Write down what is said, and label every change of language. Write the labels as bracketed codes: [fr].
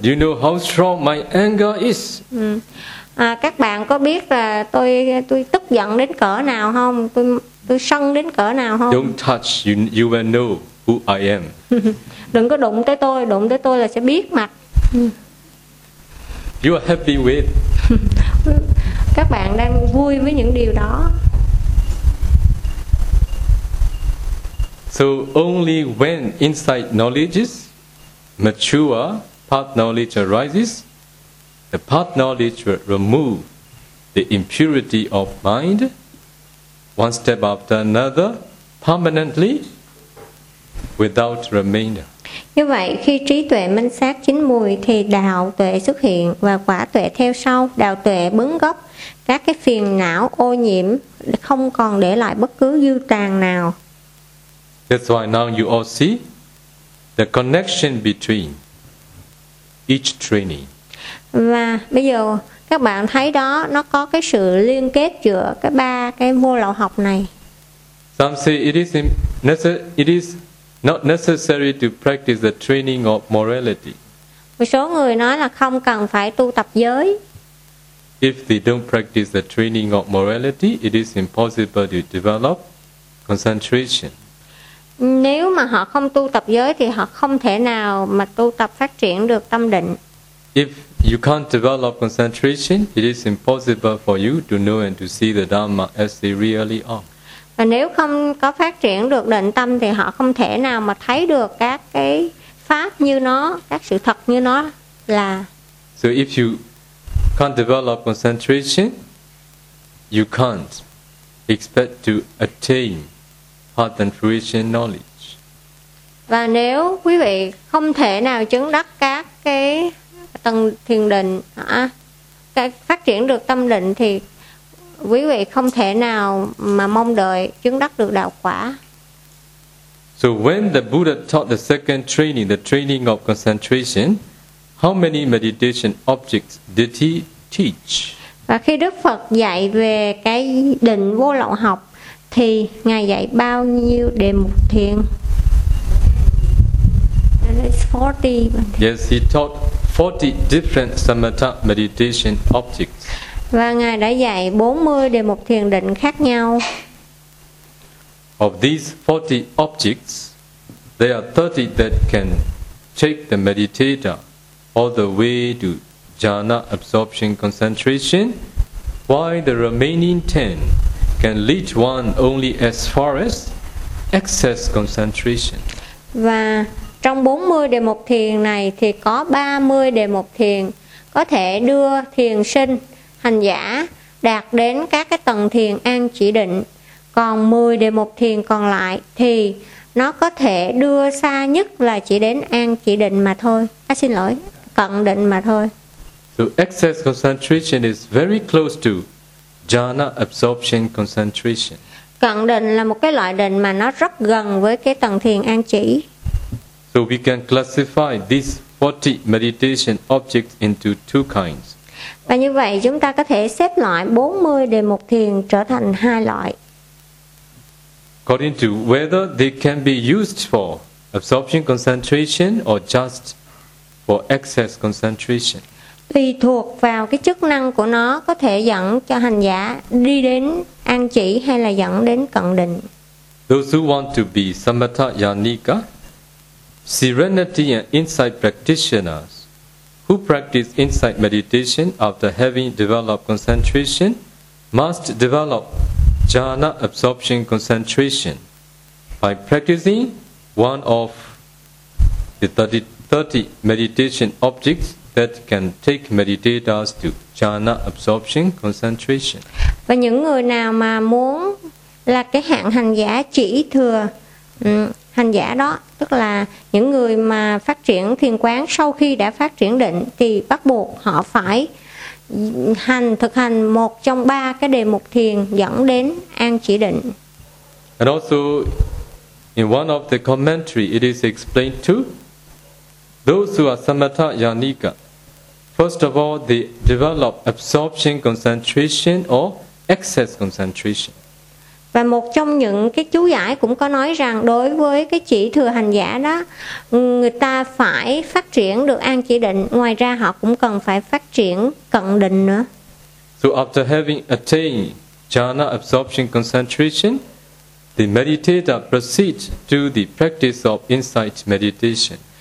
[en] Do you know how strong my anger is? [vi] Các bạn có biết là tôi tức giận đến cỡ nào không? Tôi sân đến cỡ nào không? [en] Don't touch, you will know who I am. [vi] Đừng có đụng tới tôi là sẽ biết mặt. [en] You are happy with. [vi] Các bạn đang vui với những điều đó. [en] So only when insight knowledge is mature, path knowledge arises. The path knowledge will remove the impurity of mind, one step after another, permanently, without remainder. [vi] Như vậy, khi trí tuệ minh sát chín mùi thì đạo tuệ xuất hiện và quả tuệ theo sau. Đạo tuệ bứng gốc các cái phiền não ô nhiễm, không còn để lại bất cứ dư tàn nào. [en] That's why now you all see the connection between each training. [vi] Và bây giờ các bạn thấy đó, nó có cái sự liên kết giữa cái ba cái vô lậu học này. [en] Some say it is not necessary to practice the training of morality. [vi] Một số người nói là không cần phải tu tập giới. [en] If they don't practice the training of morality, it is impossible to develop concentration. [vi] Nếu mà họ không tu tập giới thì họ không thể nào mà tu tập phát triển được tâm định. [en] If you can't develop concentration, it is impossible for you to know and to see the Dharma as they really are. [vi] Và nếu không có phát triển được định tâm thì họ không thể nào mà thấy được các cái pháp như nó, các sự thật như nó là. [en] So if you can't develop concentration, you can't expect to attain path and fruition knowledge. [vi] Và nếu quý vị không thể nào chứng đắc các cái tầng thiền định, phát triển được tâm định thì quý vị không thể nào mà mong đợi chứng đắc được đạo quả. [en] So when the Buddha taught the second training, the training of concentration, how many meditation objects did he teach? [vi] Và khi Đức Phật dạy về cái định vô lậu học thì Ngài dạy bao nhiêu đề mục thiền? [en] It's 40. Yes, he taught 40 different samatha meditation objects. [vi] Và Ngài đã dạy 40 đề mục thiền định khác nhau. [en] Of these 40 objects, there are 30 that can take the meditator all the way to jhana absorption concentration, while the remaining 10 can lead one only as far as excess concentration. [vi] Và trong 40 đề mục thiền này thì có 30 đề mục thiền có thể đưa thiền sinh, hành giả đạt đến các cái tầng thiền an chỉ định. Còn 10 đề mục thiền còn lại thì nó có thể đưa xa nhất là chỉ đến an chỉ định mà thôi. Xin lỗi, cận định mà thôi. [en] So excess concentration is very close to jhana absorption concentration. [vi] Cận định là một cái loại định mà nó rất gần với cái tầng thiền an chỉ. [en] So we can classify these 40 meditation objects into two kinds. [vi] Và như vậy chúng ta có thể xếp loại 40 đề mục thiền trở thành hai loại. [en] According to whether they can be used for absorption concentration or just for excess concentration. [vi] Tùy thuộc vào cái chức năng của nó có thể dẫn cho hành giả đi đến an chỉ hay là dẫn đến cận định. [en] Those who want to be Samatha Yanika, serenity and insight practitioners who practice insight meditation after having developed concentration must develop jhana absorption concentration. By practicing one of the 30 meditation objects that can take meditators to jhana absorption concentration. [vi] Và những người nào mà muốn là cái hạng hành giả chỉ thừa hành giả đó, tức là những người mà phát triển thiền quán sau khi đã phát triển định thì bắt buộc họ phải hành thực hành một trong ba cái đề mục thiền dẫn đến an chỉ định. [en] And also in one of the commentary it is explained to those who are samatha yanika, first of all they develop absorption concentration or excess concentration. [vi] Và một trong những cái chú giải cũng có nói rằng đối với cái chỉ thừa hành giả đó, người ta phải phát triển được an chỉ định, ngoài ra họ cũng cần phải phát triển cận định nữa. [en] So after having attained jhana absorption concentration, the meditator proceeds to the practice of insight meditation.